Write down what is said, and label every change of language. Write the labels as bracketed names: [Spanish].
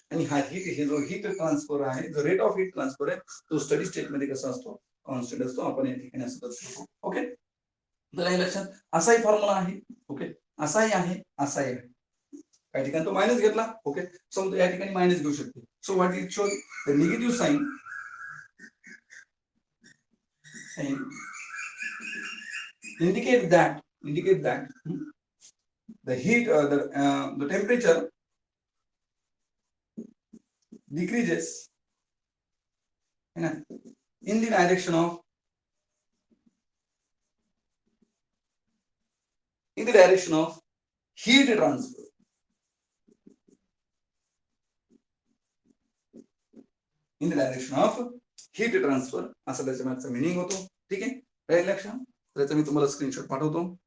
[Marathi] आणि हा हे जो हीट ट्रान्सफर आहे जो रेट ऑफ हीट ट्रान्सफर आहे तो स्टडी स्टेट मध्ये कसा असतो कॉन्स्टंट असतो. आपण या ठिकाणी असं दर्शवतो. ओके, तर लक्षात असाही फॉर्म्युला आहे. ओके, असाही आहे असाही आहे. काही ठिकाणी तो मायनस घेतला. ओके, सो या ठिकाणी मायनस घेऊ शकते. [English] So what it shows the negative sign indicate that the heat the temperature decreases in the direction of heat transfer. In the direction of heat transfer [Marathi] असं त्याच्या मागचा मिनिंग होतो. ठीक आहे, राहील लक्षात. त्याचा मी तुम्हाला स्क्रीनशॉट पाठवतो.